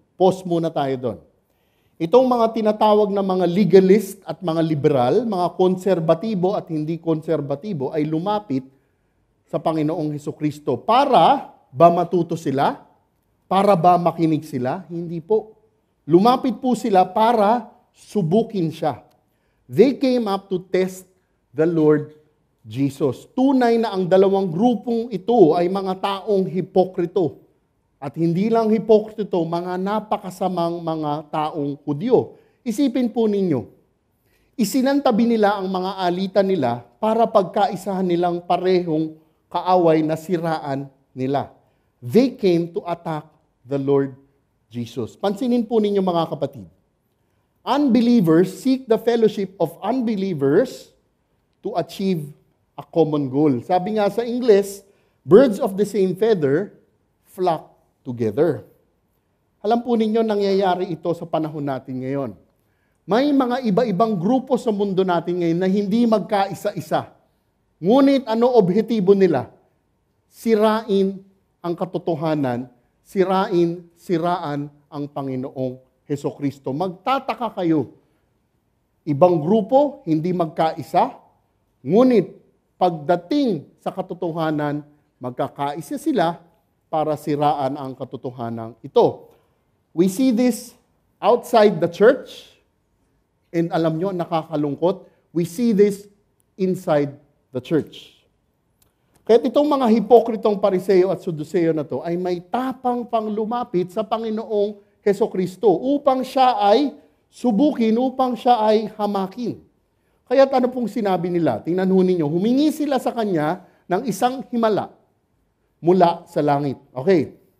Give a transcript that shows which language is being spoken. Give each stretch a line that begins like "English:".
Filipino: Pause muna tayo doon. Itong mga tinatawag na mga legalist at mga liberal, mga konserbatibo at hindi konserbatibo ay lumapit sa Panginoong Hesukristo. Para ba matuto sila? Para ba makinig sila? Hindi po. Lumapit po sila para subukin siya.
English: They came up to test the Lord Jesus.
Filipino: Tunay na ang dalawang grupong ito ay mga taong hipokrito. At hindi lang hipokrito, mga napakasamang mga taong Hudyo. Isipin po ninyo, isinantabi nila ang mga alitan nila para pagkaisahan nilang parehong kaaway na siraan nila.
English: They came to attack the Lord Jesus.
Filipino: Pansinin po ninyo mga kapatid.
English: Unbelievers seek the fellowship of unbelievers to achieve a common goal.
Filipino: Sabi nga sa English,
English: birds of the same feather flock together.
Filipino: Alam po ninyo, nangyayari ito sa panahon natin ngayon. May mga iba-ibang grupo sa mundo natin ngayon na hindi magkaisa-isa. Ngunit ano objetibo nila? Sirain ang katotohanan, siraan ang Panginoong Hesukristo. Magtataka kayo. Ibang grupo, hindi magkaisa, ngunit pagdating sa katotohanan, magkakaisa sila para siraan ang katotohanan ito.
English: We see this outside the church, and
Filipino: alam nyo, nakakalungkot,
English: we see this inside the church.
Filipino: Kaya itong mga hipokritong Pariseo at Saduceo na to ay may tapang pang lumapit sa Panginoong Hesukristo upang siya ay subukin, upang siya ay hamakin. Kaya ano pong sinabi nila? Tingnan ho ninyo, humingi sila sa kanya ng isang himala mula sa langit. Okay.